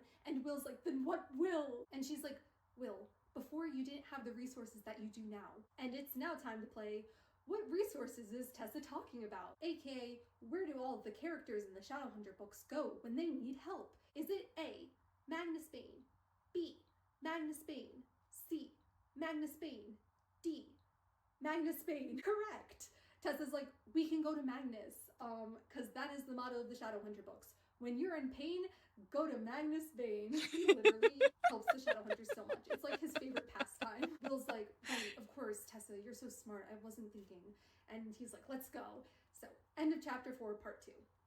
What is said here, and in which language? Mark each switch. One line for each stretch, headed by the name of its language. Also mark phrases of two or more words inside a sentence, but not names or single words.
English: And Will's like, then what will? And she's like, Will, before you didn't have the resources that you do now. And it's now time to play what resources is Tessa talking about? AKA, where do all of the characters in the Shadowhunter books go when they need help? Is it A, Magnus Bane, B, Magnus Bane, C, Magnus Bane. D. Magnus Bane. Correct. Tessa's like, we can go to Magnus, because that is the motto of the Shadowhunter books. When you're in pain, go to Magnus Bane. He literally helps the Shadowhunters so much. It's like his favorite pastime. Will's like, right, of course, Tessa, you're so smart. I wasn't thinking. And he's like, let's go. So, end of chapter 4, part 2.